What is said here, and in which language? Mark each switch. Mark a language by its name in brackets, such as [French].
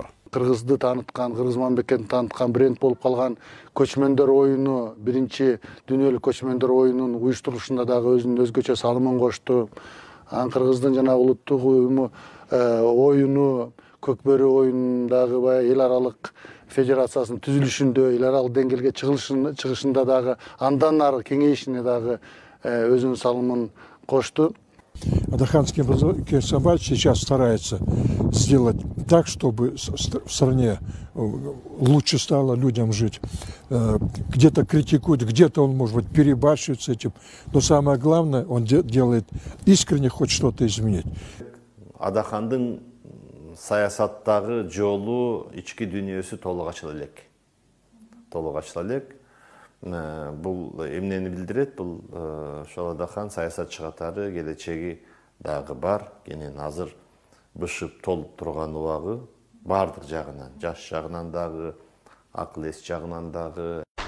[Kyrgyz] Кыргызды тааныткан, Кыргыз мамлекетин тааныткан бренд болуп калган көчмөндөр оюну, биринчи дүйнөлүк көчмөндөр оюнунун уюштурушунда дагы өзүнүн өзгөчө салымын кошту. Кыргыздын жана улуттук уюму оюну, Көкбөрү оюнундагы баягы эл аралык федерациясынын түзүлүшүндө, эл аралык деңгээлге чыгышында дагы андан ары кеңейишине дагы өзүнүн салымын кошту. [Russian] Адахан Кимсанбаевич сейчас старается сделать так, чтобы в стране лучше стало людям жить. Где-то критикует, где-то он, может быть, перебарщивает с этим. Но самое главное, он делает искренне, хоть что-то изменить. [Kyrgyz] Адахандын саясаттагы жолу, ички дүйнөсү толук ачыла элек. Толук ачыла элек. Бул эмнени билдирет? Бул ошол Адахан саясатчы катары келечеги дагы бар. Кенен азыр бышып толуп турган убагы бардык жагынан, жаш жагынан дагы, акыл эс жагынан дагы.